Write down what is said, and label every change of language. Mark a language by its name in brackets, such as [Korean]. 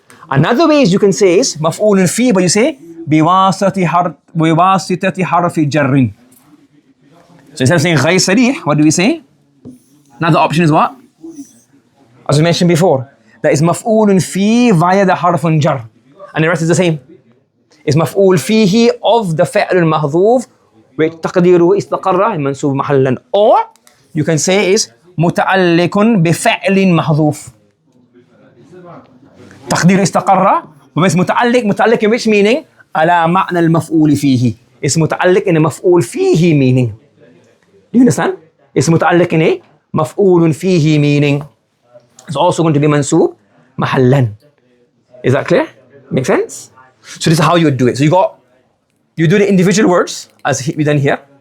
[English] Another way is you can say is maf'ulun fi, but you say biwasitati harfi jarrin. So instead of saying ghayr sari, what do we say? Another option is what? As we mentioned before, that is maf'ulun fi via the harfun jar. and the rest is the same. [Arabic] It's مفعول فيه [English] of the [Arabic] فعل المحذوف تقديره استقر منصوب محلا. [English] Or you can say is متعلق بفعل محذوف. [Arabic] تقدير استقر وبس متعلق [English] in which meaning؟ [Arabic] على معنى المفعول فيه. [English] It's متعلق in a مفعول فيه meaning. Do you understand? It's متعلق in a مفعول فيه meaning. It's also going to be منصوب محلا. Is that clear? Make sense? So this is how you would do it. So you do the individual words as we done here.